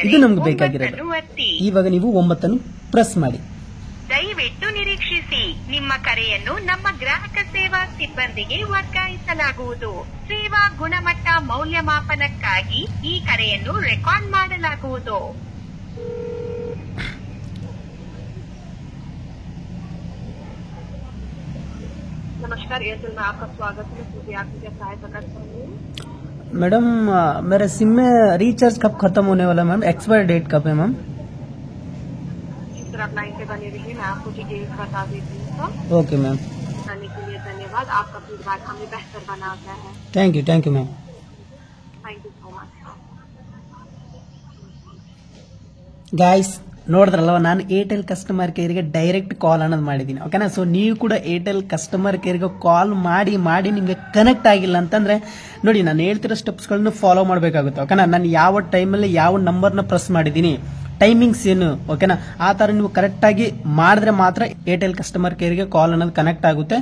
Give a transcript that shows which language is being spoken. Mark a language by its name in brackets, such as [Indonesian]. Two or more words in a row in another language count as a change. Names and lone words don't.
[Kannada] ಇದು ನಮ್ಗೆ ಬೇಕಾಗಿರೋದು. 9 ಒತ್ತಿ. ಇವಾಗ ನೀವು 9 ಪ್ರೆಸ್ ಮಾಡಿ. ದಯವಿಟ್ಟು ನಿರೀಕ್ಷಿಸಿ. ನಿಮ್ಮ ಕರೆಯನ್ನು ನಮ್ಮ ಗ್ರಾಹಕ ಸೇವಾ ಸಿಬ್ಬಂದಿಗೆ ವರ್ಗಾಯಿಸಲಾಗುವುದು. ಸೇವಾ ಗುಣಮಟ್ಟ ಮೌಲ್ಯಮಾಪನಕ್ಕಾಗಿ ಈ ಕರೆಯನ್ನು ರೆಕಾರ್ಡ್ ಮಾಡಲಾಗುವುದು. [Hindi] नमस्कार, एयरटेल में आपका स्वागत है। मैं आपकी क्या सहायता कर सकती हूँ? मैडम मेरे सिम में रिचार्ज कब खत्म होने वाला मैम? [English] expire date [Hindi] कब है मैम? सर आप लाइन पे बने रहिए, मैं आपको डिटेल्स बता देती हूँ। [English] ok ma'am, [Hindi] बताने के लिए धन्यवाद। आपका फीडबैक हमें बेहतर बनाता है। [English] thank you ma'am. thank you so much. [Kannada] ಗಾಯ್ಸ್ ನೋಡಿದ್ರಲ್ವ, ನಾನು ಏರ್ಟೆಲ್ [English] customer careಗೆ direct call [Kannada] ಅನ್ನೋದು ಮಾಡಿದ್ದೀನಿ. ಓಕೆನಾ? ಸೊ ನೀವು ಕೂಡ ಏರ್ಟೆಲ್ [English] customer careಗೆ call [Kannada] ಮಾಡಿ ನಿಮಗೆ ಕನೆಕ್ಟ್ ಆಗಿಲ್ಲ ಅಂತಂದ್ರೆ ನೋಡಿ, ನಾನು ಹೇಳ್ತಿರೋ [English] stepsಗಳನ್ನು follow [Kannada] ಮಾಡಬೇಕಾಗುತ್ತೆ. ಓಕೆನಾ? ನಾನು ಯಾವ ಟೈಮಲ್ಲಿ ಯಾವ ನಂಬರ್ನ ಪ್ರೆಸ್ ಮಾಡಿದ್ದೀನಿ, ಟೈಮಿಂಗ್ಸ್ ಏನು, ಓಕೆನಾ, ಆ ಥರ ನೀವು ಕರೆಕ್ಟಾಗಿ ಮಾಡಿದ್ರೆ ಮಾತ್ರ ಏರ್ಟೆಲ್ [English] customer careಗೆ call [Kannada] ಅನ್ನೋದು ಕನೆಕ್ಟ್ ಆಗುತ್ತೆ.